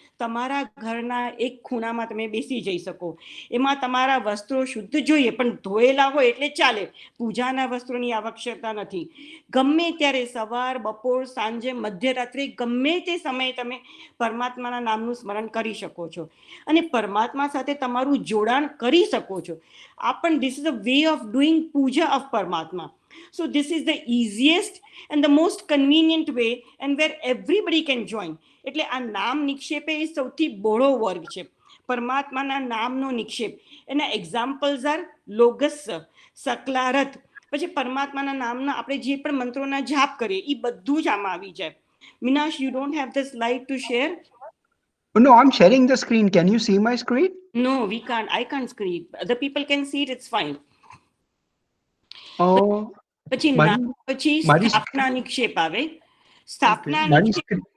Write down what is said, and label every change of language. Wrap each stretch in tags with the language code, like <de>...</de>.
<gu>તમારા ઘરના એક ખૂણામાં તમે બેસી જઈ શકો. એમાં તમારા વસ્ત્રો શુદ્ધ જોઈએ, પણ ધોયેલા હોય એટલે ચાલે, પૂજાના વસ્ત્રોની આવશ્યકતા નથી. ગમે ત્યારે સવાર, બપોર, સાંજે, મધ્યરાત્રિ, ગમે તે સમયે તમે પરમાત્માના નામનું સ્મરણ કરી શકો છો અને પરમાત્મા સાથે તમારું જોડાણ કરી શકો છો. આ પણ</gu> <en>This is a way of doing puja of Parmatma. So this is the easiest and the most convenient way and where everybody can join.</en> <gu>એટલે આ નામ નિક્ષેપ એ સૌથી બહોળો વર્ગ છે, પરમાત્માના નામનો નિક્ષેપ. એના એક્ઝામ્પલ્સ આર લોગસ, સકલારથ, પછી પરમાત્માના નામના આપણે જે પણ મંત્રોના જાપ કરીએ એ બધું જ આમાં આવી જાય.</gu> <en>Minash, you don't have the slide to share? Oh, no, I'm sharing the screen. Can you see my screen? No, we can't. I can't screen. Other people can see it. It's fine. Oh,</en> <gu>પછી નામ પછી સ્થાપના નિક્ષેપ આવે. સ્થાપના નિક્ષેપ.</gu>